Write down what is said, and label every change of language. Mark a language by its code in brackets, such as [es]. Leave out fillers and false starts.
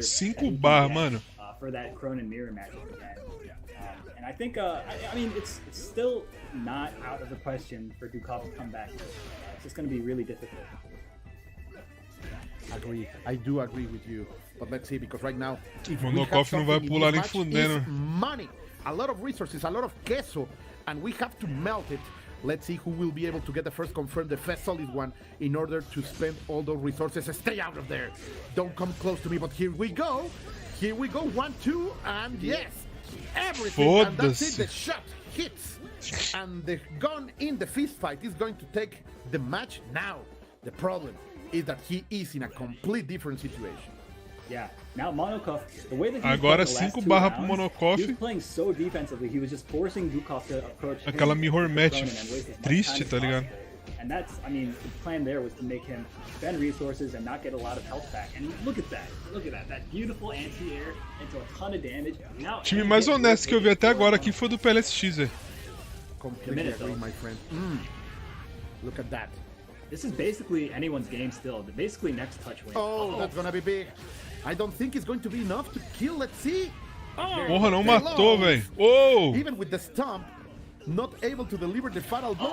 [pt] 5 bar, mano. [en] For that Cronin mirror match again. And I think, I mean, it's still not out of the question for Dukov to come back. It's just going to be really difficult. Agree. I do agree with you. But let's see, because right now, [pt] Monokov não vai pular nem fudendo. [en] Money, a lot of resources, a lot of queso, and we have to melt it. Let's see who will be able to get the first confirmed, the first solid one, in order to spend all those resources. Stay out of there. Don't come close to me, but here we go. Here we go, 1, 2, and yes, everything. And that's it, the shot hits. And the gun in the fist fight is going to take the match now. The problem is that he is in a complete different situation. Yeah, now Monokov, the way that he [pt] agora 5 barra pro Monokov. [en] He was playing so defensively, he was just forcing Dukov to approach [pt] aquela mirror match triste, tá ligado? [en] And that's, I mean, the plan there was to make him spend resources and not get a lot of health back. And look at that, that beautiful anti-air into a ton of damage. Now, [pt] o time mais honesto que eu vi até agora aqui foi do PLSX, velho. [en] Completely agree, my friend. Look at that. This is basically anyone's game still. Basically next touch win. Oh, that's gonna be big. I don't think it's going to be enough to kill. Let's see. Oh, [pt] porra, não matou, velho. Oh! [en] Even with the stomp, not able to deliver the fatal blow.